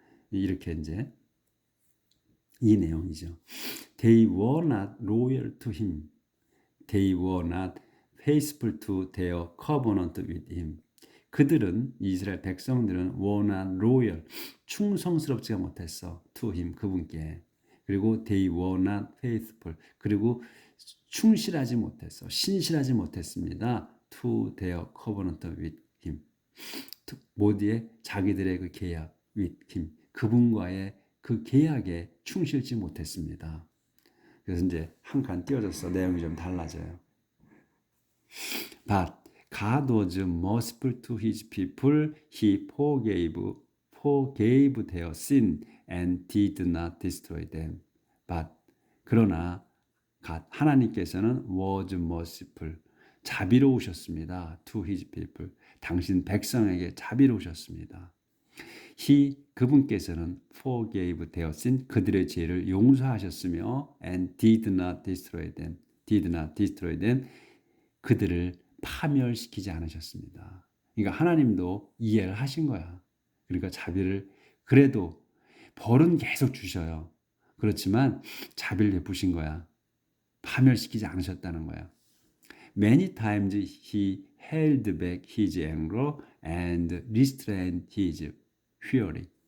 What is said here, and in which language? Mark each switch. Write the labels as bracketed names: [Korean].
[Korean] 이렇게 이제 이 내용이죠. [English] They were not loyal to him. They were not faithful to their covenant with him. [Korean] 그들은 이스라엘 백성들은 [English] were not loyal [Korean] 충성스럽지가 못했어 [English] to him [Korean] 그분께. 그리고 [English] they were not faithful [Korean] 그리고 충실하지 못했어 신실하지 못했습니다 [English] to their covenant with him. [Korean] 모두의 자기들의 그 계약 [English] with him [Korean] 그분과의 그 계약에 충실지 못했습니다. 그래서 이제 한 칸 띄워졌어. 내용이 좀 달라져요. [English] But God was merciful to his people. He forgave their sin and did not destroy them. But [Korean] 그러나 하나님께서는 [English] was merciful [Korean] 자비로우셨습니다. [English] To his people [Korean] 당신 백성에게 자비로우셨습니다. 그분께서는 [English] forgave their sin [Korean] 그들의 죄를 용서하셨으며 [English] and did not destroy them [Korean] 그들을 파멸시키지 않으셨습니다. 그러니까 하나님도 이해를 하신 거야. 그러니까 자비를 그래도 벌은 계속 주셔요. 그렇지만 자비를 베푸신 거야. 파멸시키지 않으셨다는 거야. [English] Many times he held back his anger and restrained his fury.